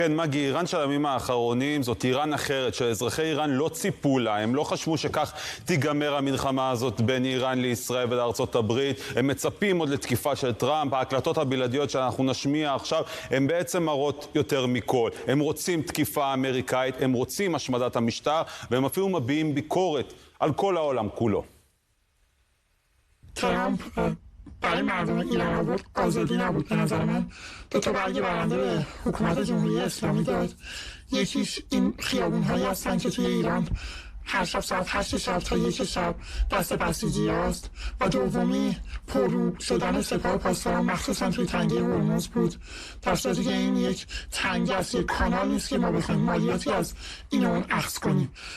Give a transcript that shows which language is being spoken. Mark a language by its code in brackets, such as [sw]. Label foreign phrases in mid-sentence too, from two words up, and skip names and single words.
[he] כן, מגי, איראן של הימים האחרונים זאת איראן אחרת, שאזרחי איראן לא ציפו לה, הם לא חשבו שכך תיגמר המלחמה הזאת בין איראן לישראל ולארצות הברית, הם מצפים עוד לתקיפה של טראמפ, ההקלטות הבלעדיות שאנחנו נשמיע עכשיו, הם בעצם מראות יותר מכל. הם רוצים תקיפה אמריקאית, הם רוצים השמדת המשטר, והם אפילו מביעים ביקורת על כל העולם כולו. [fa] טראמפ برای مردم ایران آورد آزادی نبود به نظر من. دو تا برگ برنده به حکومت جمهوری اسلامی داد. یکیش این خیابون‌هایی هستن که توی ایران هر شب ساعت 8 شب تا 1 شب دست بسیجی هست و دومی پررو شدن سپاه پاسداران مخصوصا توی تنگه هرمز بود، در صورتی که این یک تنگه است، یک کانال نیست که ما بخوایم مالیاتی از این اون اخذ کنیم.